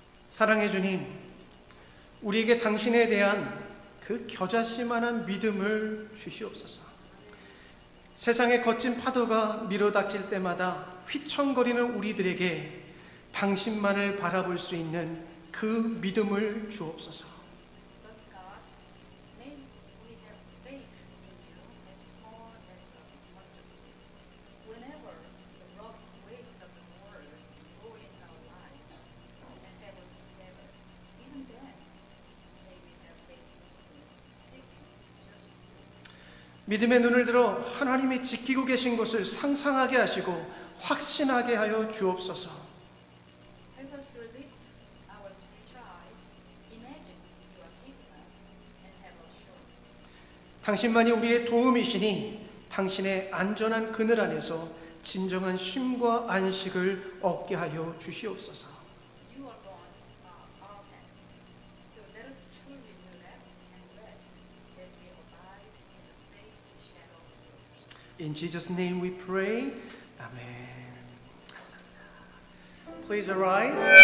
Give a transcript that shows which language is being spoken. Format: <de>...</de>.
<ko>사랑해 주님, 우리에게 당신에 대한 그 겨자씨만한 믿음을 주시옵소서. 세상의 거친 파도가 밀어닥칠 때마다 휘청거리는 우리들에게 당신만을 바라볼 수 있는 그 믿음을 주옵소서.</ko> <en>But God, may we have faith in you as small as a mustard seed. Whenever the rough waves of the world roll in our lives and have us stagger, even then, may we have faith in you, seeking just you.</en> <ko>믿음의 눈을 들어 하나님이 지키고 계신 것을 상상하게 하시고 확신하게 하여 주옵소서.</ko> <en>Help us to lift our spiritual eyes, imagine you are keeping us, and have assurance.</en> <ko>당신만이 우리의 도움이시니 당신의 안전한 그늘 안에서 진정한 쉼과 안식을 얻게 하여 주시옵소서.</ko> <en>You alone are our help. So let us truly relax and rest as we abide in the safe shadow of yours. In Jesus' name we pray. Amen. Please arise.</en>